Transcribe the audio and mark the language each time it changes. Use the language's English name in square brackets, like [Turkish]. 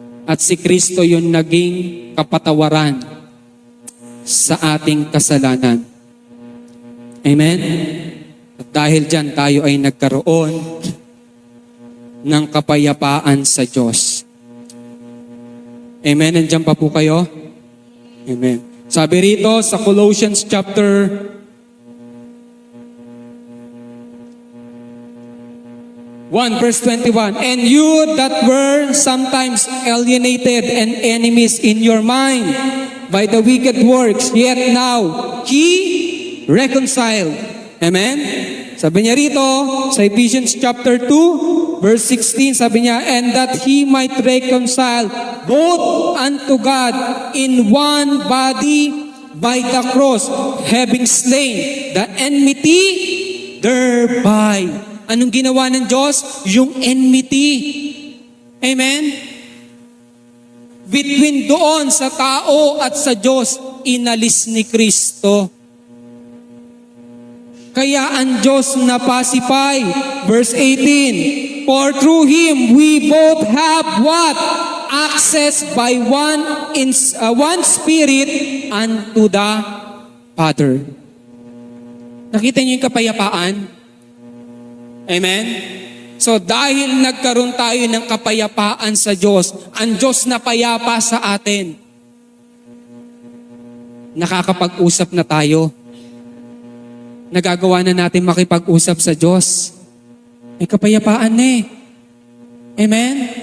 [Filipino] At si Kristo yung naging kapatawaran sa ating kasalanan. Amen? At dahil dyan, tayo ay nagkaroon ng kapayapaan sa Diyos. Amen? Nandiyan pa po kayo? Amen. Sabi rito sa [English] Colossians chapter 1 verse 21, and you that were sometimes alienated and enemies in your mind by the wicked works, yet now He reconciled. Amen? [Filipino] Sabi niya rito sa [English] Ephesians chapter 2 verse 16, [Filipino] sabi niya, [English] and that He might reconcile both unto God in one body by the cross, having slain the enmity thereby. [Filipino] Anong ginawa ng Diyos? Yung enmity. Amen? Between doon sa tao at sa Diyos, inalis ni Kristo. Kaya ang Diyos napasipay. [English] Verse 18, for through Him we both have what? Access by one Spirit unto the Father. [Filipino] Nakita niyo yung kapayapaan? Amen? So dahil nagkaroon tayo ng kapayapaan sa Diyos, ang Diyos na payapa sa atin, nakakapag-usap na tayo. Nagagawa na natin makipag-usap sa Diyos. May kapayapaan na eh. Amen?